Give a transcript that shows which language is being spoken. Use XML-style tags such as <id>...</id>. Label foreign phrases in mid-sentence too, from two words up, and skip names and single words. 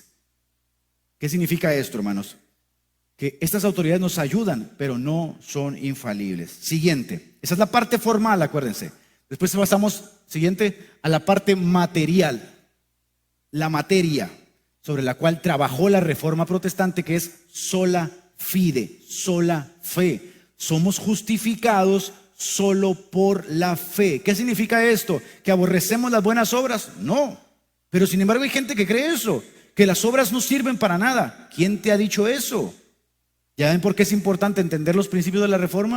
<es>¿Qué significa esto, hermanos? Que estas autoridades nos ayudan, pero no son infalibles. Siguiente, esa es la parte formal, acuérdense. Después pasamos, siguiente, a la parte material. La materia sobre la cual trabajó la Reforma Protestante, que es</es> <la>sola fide,</la> <es>sola fe. Somos justificados solo por la fe. ¿Qué significa esto? ¿Que aborrecemos las buenas obras? No. Pero sin embargo hay gente que cree eso, que las obras no sirven para nada. ¿Quién te ha dicho eso? ¿Ya ven por qué es importante entender los principios de la Reforma?</es>